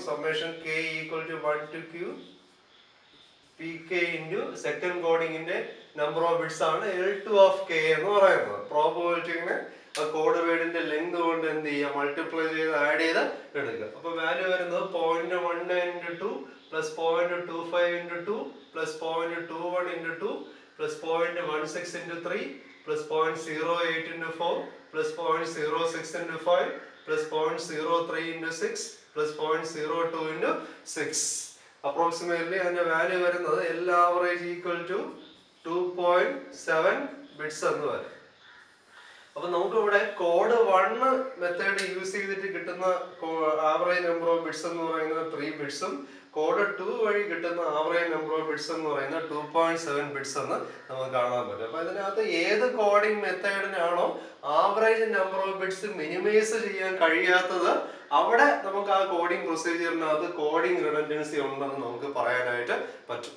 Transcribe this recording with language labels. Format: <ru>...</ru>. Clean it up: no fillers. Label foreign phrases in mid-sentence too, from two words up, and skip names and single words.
<en>summation k equal to 1 to q pk into second</en> <ml>കോഡിങ്ങിന്റെ</ml> <en>number of bits</en> <ml>ആണ്</ml> <en>L2 of k</en> <ml>എന്ന് പറയുന്നത്. പ്രോബബിലിറ്റിനെ കോഡ് വേർഡിന്റെ ലെങ്ത് കൊണ്ട് എന്ത് ചെയ്യുക, മൾട്ടിപ്ലൈ ചെയ്ത് ആഡ് ചെയ്ത് എടുക്കുക. അപ്പൊ വാല്യൂ വരുന്നത്</ml> <en>0.19 into 2 plus 0.25 into 2 plus 0.21 into 2 plus 0.16 into 3 plus 0.08 into 4 plus 0.06 into 5 plus 0.03 into 6 plus 0.02 into 6.</en> <ml>Approximately അതിന്റെ വാല്യൂ വരുന്നത്</ml> <en>L average equal to 2.7 bits</en> <ml>എന്ന് വരും. അപ്പൊ നമുക്ക് ഇവിടെ</ml> <en>code 1 method use</en> <ml>ചെയ്തിട്ട് കിട്ടുന്ന</ml> <en>average number of bits</en> <ml>എന്ന് പറയുന്നത് 3 ബിറ്റ്സും കോഡ് 2 വഴി കിട്ടുന്ന</ml> <en>average number of bits</en> <ml>എന്ന് പറയുന്നത് 2.7 ബിറ്റ്സ് എന്ന് നമുക്ക് കാണാൻ പറ്റും. അപ്പൊ ഇതിനകത്ത് ഏത് കോഡിംഗ് മെത്തേഡിനാണോ</ml> <en>average number of bits minimise</en> <ml>ചെയ്യാൻ കഴിയാത്തത് അവിടെ നമുക്ക് ആ കോഡിംഗ് പ്രൊസീജിയറിനകത്ത്</ml> <en>coding redundancy</en> <ml>ഉണ്ടെന്ന് നമുക്ക് പറയാനായിട്ട് പറ്റും.</ml>